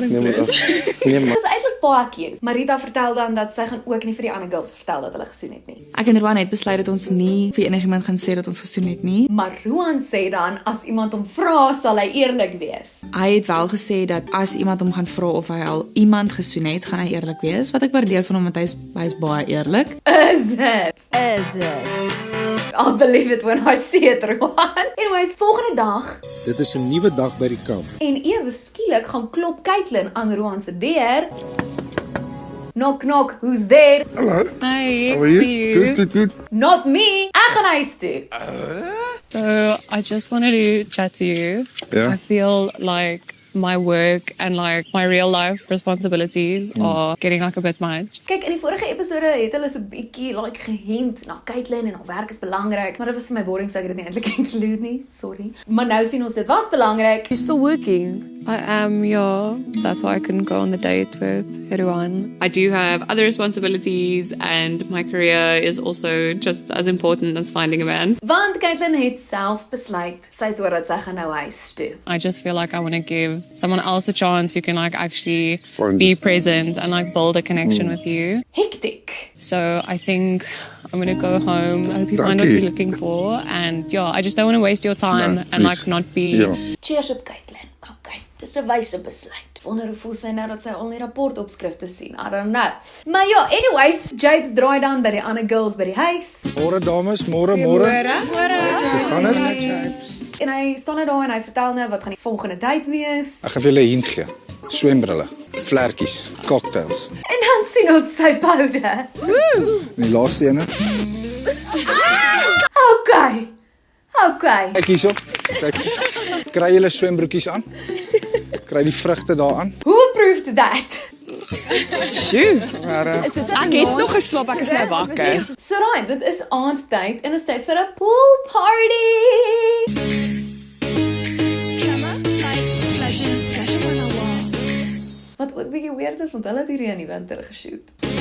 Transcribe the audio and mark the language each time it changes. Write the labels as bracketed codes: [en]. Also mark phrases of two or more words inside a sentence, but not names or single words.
[af] Dit is eintlik baie cute. Marita vertel dan dat sy gaan ook nie vir die ander girls vertel dat hulle gesoen het nie. Ek en Roan het besluit dat ons nie vir enigiemand gaan sê dat ons gesoen het nie. Maar Roan sê dan, as iemand hom vra, sal hy eerlik wees. Hy het wel gesê dat as iemand hom gaan vra of hy al iemand gesoen het, gaan hy eerlik wees, wat ek waardeer van hom, want hy is baie eerlik. [en] Is it? I'll believe it when I see it, Roan. [af] Anyways, volgende dag. Dit is 'n nuwe dag by die kamp. En ewe skielik gaan klop Caitlin aan Roan se deur. [en] Knock knock, who's there? [af] Hallo. [en] Hi. How are you? Good. Not me. [af] Ek gaan huis toe. [en] So I just wanted to chat to you. Yeah. I feel like my work and like my real life responsibilities are getting like a bit much. [af] Kyk, in die vorige episode het hulle so 'n bietjie like gehint na Caitlin en haar werk is belangrik, maar dit was vir my boring, so ek het dit nie eintlik include nie. Sorry. Maar nou sien ons dit was belangrik. [en] You're still working? I am, yeah. That's why I couldn't go on the date with everyone. I do have other responsibilities and my career is also just as important as finding a man. [af] Want Caitlin het self besluit, sy is oor dat sy gaan nou huis toe. [en] I just feel like I want to give someone else a chance who can like actually Find be present and like build a connection with you. Hectic. So I think I'm going to go home. I hope you find what you. you're looking for. And yeah, I just don't want to waste your time No, and please. like not be... [af] Ja. Cheers op Caitlin. Okay, dis 'n wyse besluit. Wonder hoe voel sy nou dat sy al die rapportopskrifte sien. [en] I don't know. [af] Maar ja, anyways, Japes draai dan by die ander girls by die huis. Môre dames, môre. Gaan dit? En hy staan nou daar en hy vertel nou wat gaan die volgende date wees. Ek gaan vir julle 'n hint gee. Swembrille, vlekkies, cocktails. En dan sien ons sy boude. En die laaste ene, Okay. kyk hierso. Kyk. Kry julle swembroekies aan? Kry die vrugte daaraan? [en] Who approved that? [af] Sjoe. Ek het nog geslaap, ek is nou wakker. [en] So right, [af] dit is aandtyd en dit is tyd vir 'n [en] pool party. [af] Wat ook bietjie weird is, want hulle het hierdie in die winter geshoot.